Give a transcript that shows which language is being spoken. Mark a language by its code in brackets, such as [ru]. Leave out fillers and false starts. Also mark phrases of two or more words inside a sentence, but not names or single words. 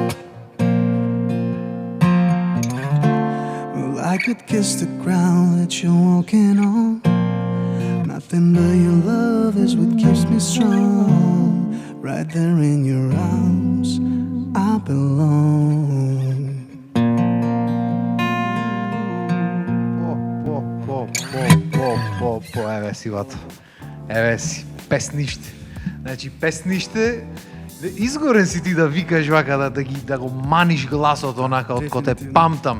[en] Well, I could kiss the ground that you're walking on. Nothing but your love is what keeps me strong. Right there in your arms, I belong. [mk] Еве си, бато. Еве си, песниште. Значи, песниште, изгорен си ти да викаш вака, да го маниш гласот онака од коте памтам.